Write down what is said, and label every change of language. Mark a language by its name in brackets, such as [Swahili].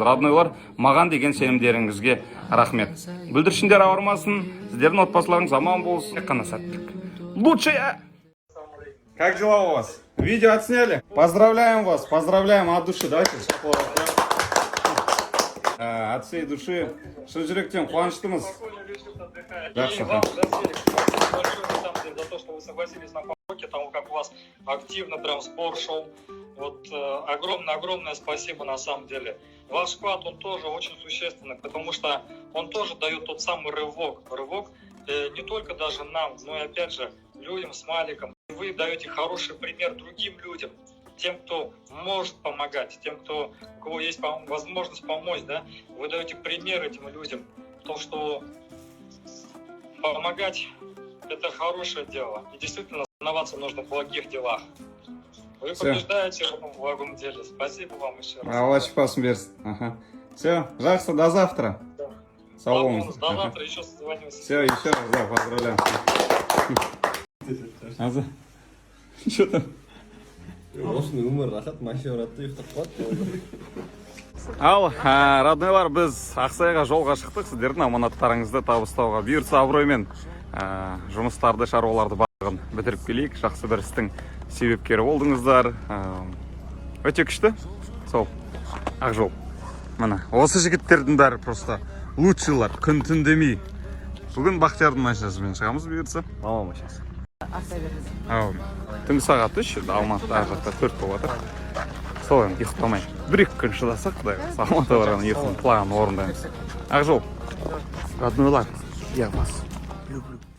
[Kazakh] Роднойлар, маған деген сенімдеріңізге рахмет. Бүлдіршіндер ауырмасын, сіздердің отбасыларыңыз аман болсын. Қана сәттілік. [Russian] Лучшее! Как дела у вас? Видео отсняли? Поздравляем вас, поздравляем от души. Давайте от всей души. [Kazakh] Шын жүректен қуаныштымыз. [Russian] Большое на самом деле за то, что вы согласились на помощь, тому как у вас активно прям спор шел. Вот огромное спасибо на самом деле. Ваш вклад, он тоже очень существенный, потому что он тоже дает тот самый рывок. Рывок не только даже нам, но и опять же людям с Маликом. Вы даете хороший пример другим людям, тем, кто может помогать, тем, у кого есть возможность помочь, да? Вы даете пример этим людям, то, что помогать – это хорошее дело. И действительно, соревноваться нужно в благих делах. Вы побеждаете в этом благом деле. Спасибо вам еще раз. [Kazakh] Алла шипасын берсін. [Russian] Все, [Kazakh] жақсы, [Russian] до завтра. Да. Салон. До завтра еще созвонимся. Все, еще раз, да, поздравляем. Что там? [Kazakh] Осыны өмір рахат, машина ұратты ұйықтап қалады. Ал, роднойлар, біз Ақсайға жолға шықтық. Сіздердің аманаттарыңызды табыстауға. Бұйыртса абыроймен жұмыстарды, шаруаларды барлығын бітіріп келейік. Жақсы бір істің себепкері болдыңыздар. Өте күшті. Сол, Ақжол. Мына, осы жігіттердің бәрі просто лучшылар, күн түн демей. Бүгін Бақтиярдың машинасымен шығамыз бұйыртса. Мама машинасы. Түнгі сағат 3, Алматыда ар жақта 4 болып жатыр. Сол енді ұйықтамай. Бір-екі күн шыдасақ, құдай қаласа Алматыға барған ұйықтың құлағын орындаймыз. [Russian] Ақжол, роднойлар, я вас люблю.